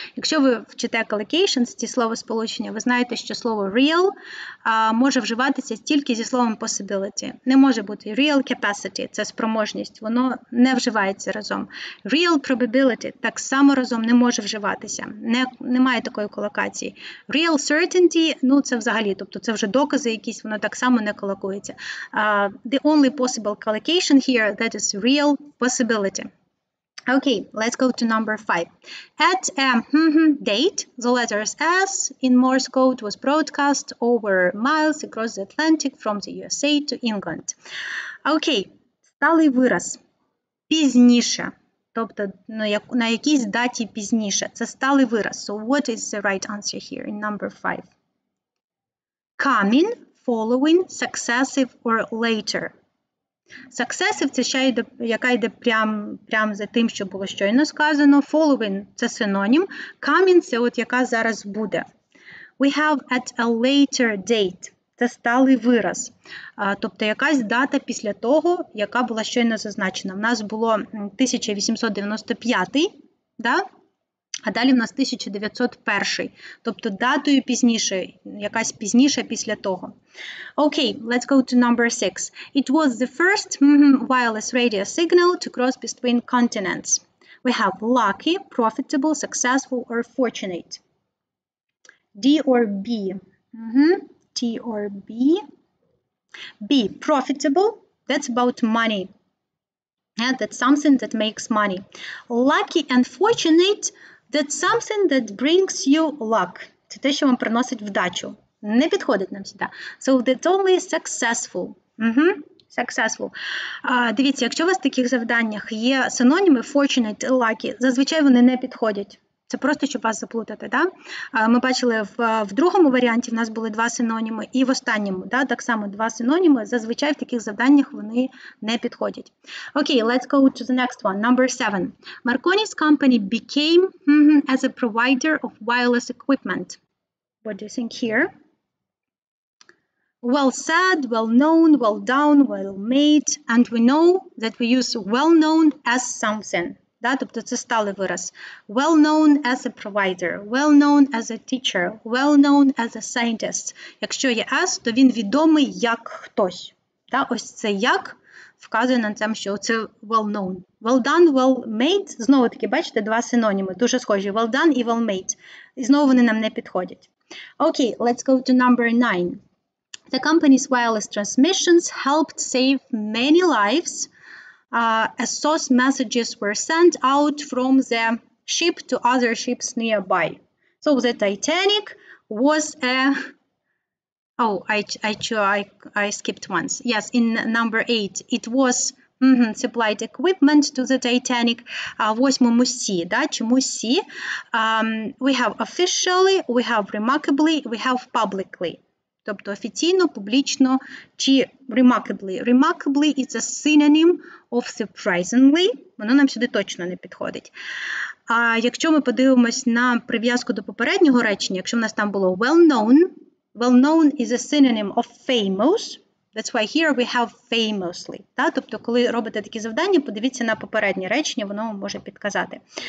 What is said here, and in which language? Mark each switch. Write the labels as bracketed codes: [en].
[uk] Якщо ви вчите collocations, ці словосполучення, ви знаєте, що слово real може вживатися тільки зі словом possibility. Не може бути real capacity, це спроможність, воно не вживається разом. Real probability так само разом не може вживатися. Немає такої колокації. Real certainty, це взагалі, тобто це вже докази якісь, воно так само не колокується. [en] The only possible collocation here, that is real possibility. Okay, let's go to number 5. At a date, the letters S in Morse code was broadcast over miles across the Atlantic from the USA to England. [uk] Okay, сталий вираз. Пізніше. Тобто на якійсь даті пізніше. Це сталий вираз. [en] So what is the right answer here in number 5? Coming, following, successive or later. [uk] Successive – це ще йде, яка йде прям за тим, що було щойно сказано. Following – це синонім. Coming – це от яка зараз буде. [en] We have at a later date. [uk] Це сталий вираз. Тобто якась дата після того, яка була щойно зазначена. У нас було 1895, а далі в нас 1901. Тобто датою пізніше, якась пізніше після того. [en] Okay, let's go to number 6. It was the first wireless radio signal to cross between continents. We have lucky, profitable, successful, or fortunate. D or B? T or B? B, profitable. That's about money. Yeah, that's something that makes money. Lucky and fortunate – that's something that brings you luck. [uk] Це те, що вам приносить вдачу. Не підходить нам сюди. [en] So that's only successful. Successful. [uk] Дивіться, якщо у вас в таких завданнях є синоніми fortunate і lucky, зазвичай вони не підходять. Це просто, щоб вас заплутати. Ми бачили в другому варіанті в нас були два синоніми, і в останньому так само два синоніми. Зазвичай в таких завданнях вони не підходять. [en] Okay, let's go to the next one. Number 7. Marconi's company became as a provider of wireless equipment. What do you think here? Well said, well known, well done, well made. And we know that we use well known as something. [uk] Тобто це сталий вираз. [en] Well known as a provider, well known as a teacher, well known as a scientist. [uk] Якщо є as, то він відомий як хтось. Ось це як вказує на те, що це well known. [en] Well done, well made. [uk] Знову таки, бачите, два синоніми, дуже схожі. [en] Well done і well made. [uk] І знову вони нам не підходять. [en] Okay, let's go to number 9. The company's wireless transmissions helped save many lives as SOS messages were sent out from the ship to other ships nearby. So the Titanic was a... Oh, I skipped once. Yes, in number 8, it was supplied equipment to the Titanic. [uk] Восьмому C, чому C? [en] We have officially, we have remarkably, we have publicly. [uk] тобто офіційно, публічно чи remarkably. [en] Remarkably is a synonym of surprisingly, [uk] воно нам сюди точно не підходить. А якщо ми подивимось на прив'язку до попереднього речення, якщо в нас там було [en] well-known is a synonym of famous, that's why here we have famously. [uk] Тобто, коли робите такі завдання, подивіться на попереднє речення, воно вам може підказати.